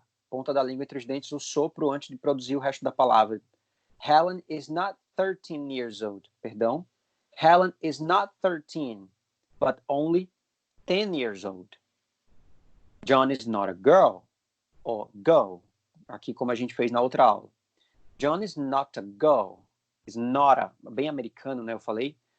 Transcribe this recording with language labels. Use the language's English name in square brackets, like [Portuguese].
[Portuguese] Ponta da língua entre os dentes, o sopro antes de produzir o resto da palavra. [English] Helen is not 13 years old. Perdão. Helen is not 13, but only 10 years old. John is not a girl. Or go. [Portuguese] Aqui como a gente fez na outra aula. [English] John is not a [Portuguese] girl. Is not a. Bem americano, né? Eu falei.